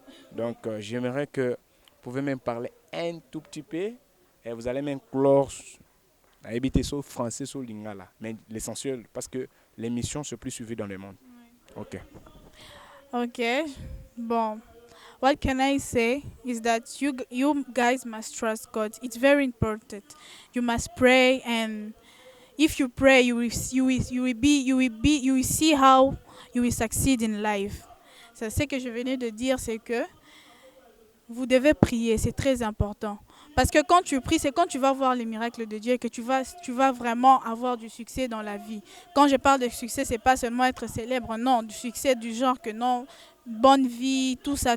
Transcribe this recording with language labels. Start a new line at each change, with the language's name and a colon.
French: Donc j'aimerais que vous pouvez même parler un tout petit peu et vous allez même clore à habiter sur français, sur lingala. Mais l'essentiel, parce que l'émission se plus suivie dans le monde. Ok. Ok. Bon.
English: What can I say is that you guys must trust God. It's very important. You must pray, and if you pray, you will see how you will succeed in life.
French: C'est ce que je venais de dire, c'est que vous devez prier, c'est très important. Parce que quand tu pries, c'est quand tu vas voir les miracles de Dieu que tu vas vraiment avoir du succès dans la vie. Quand je parle de succès, c'est pas seulement être célèbre, non, du succès du genre que non, bonne vie, tout ça.